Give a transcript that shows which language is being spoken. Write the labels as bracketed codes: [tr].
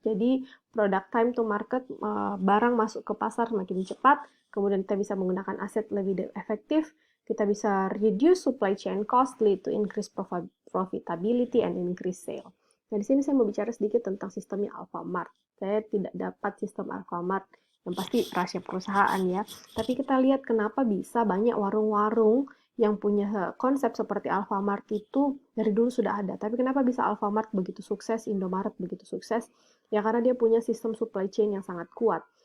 [id] Jadi [en] product time to market, [id] barang masuk ke pasar semakin cepat. Kemudian kita bisa menggunakan aset lebih efektif. Kita bisa [en] reduce supply chain cost, lead to increase profitability and increase sale. [id] Nah, di sini saya mau bicara sedikit tentang sistemnya Alfamart. Saya tidak dapat sistem Alfamart, yang pasti rahasia perusahaan ya. Tapi kita lihat kenapa bisa banyak warung-warung yang punya konsep seperti Alfamart itu dari dulu sudah ada. Tapi kenapa bisa Alfamart begitu sukses, Indomaret begitu sukses? Ya karena dia punya sistem supply chain yang sangat kuat.